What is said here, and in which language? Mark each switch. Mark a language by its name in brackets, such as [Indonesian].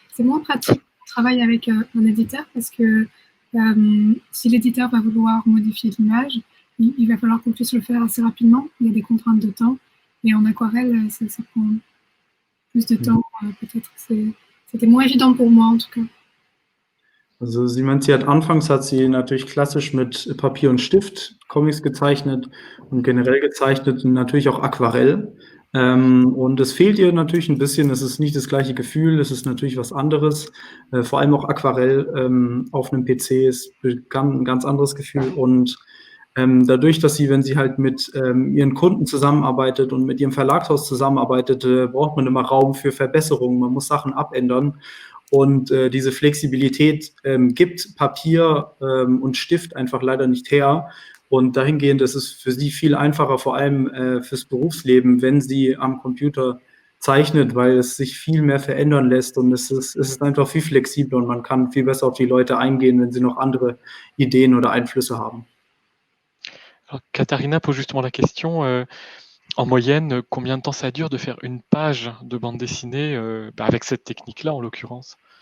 [French] C'est moins pratique de travailler avec un éditeur parce que si l'éditeur va vouloir modifier l'image, il va falloir qu'on puisse le faire assez rapidement. Il y a des contraintes de temps. Et en aquarelle, ça prend plus de temps. Peut-être c'était moins évident pour moi en tout cas. [German] Also sie meint, anfangs hat sie natürlich klassisch mit Papier und Stift Comics gezeichnet und generell gezeichnet und natürlich auch Aquarell. Und es fehlt ihr natürlich ein bisschen, es ist nicht das gleiche Gefühl, es ist natürlich was anderes. Vor allem auch Aquarell auf einem PC ist ein ganz anderes Gefühl. Und dadurch, dass sie, wenn sie halt mit ihren Kunden zusammenarbeitet und mit ihrem Verlagshaus zusammenarbeitet, braucht man immer Raum für Verbesserungen, man muss Sachen abändern. Und diese Flexibilität gibt Papier und Stift einfach leider nicht her. Und dahingehend ist es für sie viel einfacher, vor allem fürs Berufsleben, wenn sie am Computer zeichnet, weil es sich viel mehr verändern lässt und es ist einfach viel flexibler und man kann viel besser auf die Leute eingehen, wenn sie noch andere Ideen oder Einflüsse haben. [French] Alors, Katharina pose justement la question, en moyenne, combien de temps ça dure de faire une page de bande dessinée avec cette technique-là en l'occurrence?